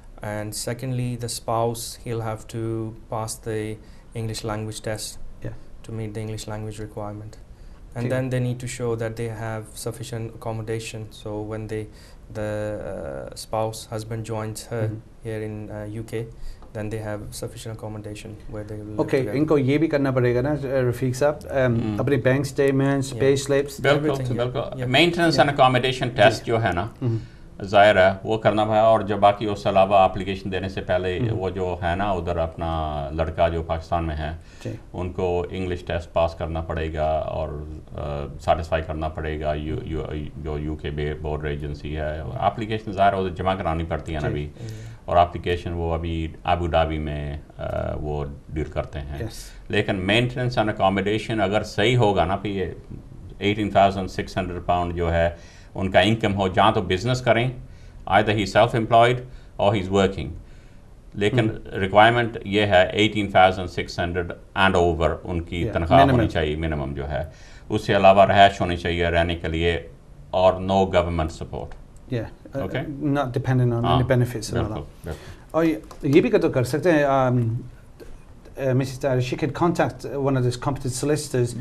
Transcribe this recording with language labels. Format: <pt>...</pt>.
<en>And secondly, the spouse, he'll have to pass the English language test to meet the English language requirement, and then they need to show that they have sufficient accommodation. So when the spouse husband joins her here in UK, then they have sufficient accommodation where they will live together.</en> <ur>ان کو یہ بھی کرنا پڑے گا نا رفیق صاحب، اپنے bank statements, پے slips, بالکل maintenance and accommodation test جو ہے نا ظاہر ہے وہ کرنا ہے. اور جو باقی اس کے علاوہ اپلیکیشن دینے سے پہلے وہ جو ہے نا ادھر اپنا لڑکا جو پاکستان میں ہے ان کو انگلش ٹیسٹ پاس کرنا پڑے گا اور سیٹسفائی کرنا پڑے گا جو یو کے بارڈر ایجنسی ہے. اپلیکیشن ظاہر ادھر جمع کرانی پڑتی ہیں نا ابھی، اور اپلیکیشن وہ ابھی ابو دھابی میں وہ ڈیل کرتے ہیں. لیکن مینٹیننس اینڈ اکاموڈیشن اگر صحیح ہوگا نا پھر 18,600 پاؤنڈ جو ہے ان کا انکم ہو، جہاں تو بزنس کریں</ur> <en>either he self employed or he's working،</en> <ur>لیکن ریکوائرمنٹ یہ ہے 18,600 اینڈ اوور ان کی تنخواہ ہونی چاہیے منیمم جو ہے. اس سے علاوہ رہائش ہونی چاہیے رہنے کے لیے، اور نو government support.</ur> <en>not dependent on any benefits.</en> <ur>اور یہ بھی تو کر سکتے ہیں</ur> <en>Mrs. Tahir, she could contact one of the competent solicitors.</en>